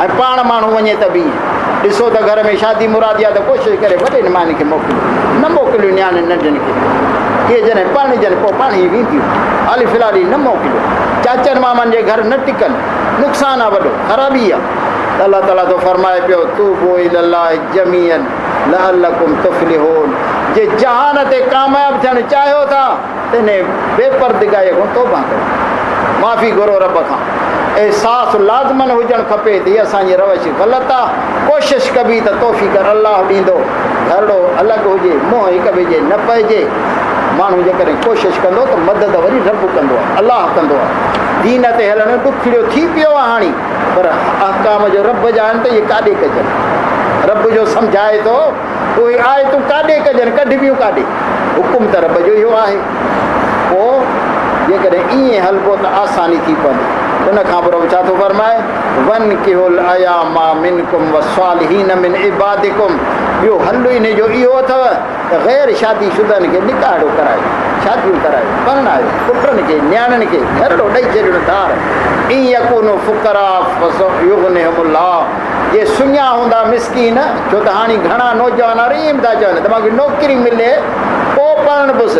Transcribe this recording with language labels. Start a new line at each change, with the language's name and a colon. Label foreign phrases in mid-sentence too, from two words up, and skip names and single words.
Sindhi: ऐं पाण माण्हू वञे त बि ॾिसो त घर में शादी मुरादी आहे त कोशिशि करे वॾे निमानी खे मोकिलियो, न मोकिलियो नियाणे नंढनि खे, इहे जॾहिं पढ़जनि पोइ पाण ई वेंदियूं, हाली फ़िलहाल न मोकिलियो। चाचनि मामनि जे घर न टिकनि, नुक़सानु आहे वॾो, ख़राबी आहे। अलाह ताला थो फरमाए पियो
Arabic: توبوا إلى الله جميعا لعلكم تفلحون,
Sindhi: जे जहान ते कामयाबु थियणु चाहियो था त इन बेपर्दिगाईअ खां तौबा कयो, माफ़ी घुरो रब खां। एहसास लाज़मन हुजणु खपे त हीअ असांजी रवश ग़लति आहे, कोशिशि कबी त तौफ़ीक़ अलाह ॾींदो, घरड़ो अलॻि हुजे, मुंहुं हिक ॿिए जे न पइजे। माण्हू जेकॾहिं कोशिशि कंदो त मदद वरी रब कंदो आहे, अलाह कंदो आहे। दीन ते हलणु ॾुखियो थी पियो आहे हाणे, पर अहकाम जो रब जा आहिनि त इहे काॾे कजनि, रब जो सम्झाए थो उहे आहे तूं काॾे कजनि, कढबियूं काॾे, हुकुम त रब जो इहो आहे। पोइ जेकॾहिं ईअं हलबो त आसानी थी पवंदी। उनखां पोइ छा थो फरमाए,
Arabic: وأنكحوا الأيامى منكم والصالحين من عبادكم,
Sindhi: ॿियो हल इन जो इहो अथव त ग़ैर शादी शुदनि खे निकाहो करायो, शादियूं करायो, परणायो, पुटनि खे नियाणियुनि खे घरड़ो ॾेई छॾियो धार।
Arabic: إن يكونوا فقراء يغنهم الله,
Sindhi: जे सुञा हूंदा मिसकीन, छो त हाणे घणा नौजवान रीम था चवनि त मूंखे नौकिरी मिले पोइ पढ़ण पुस।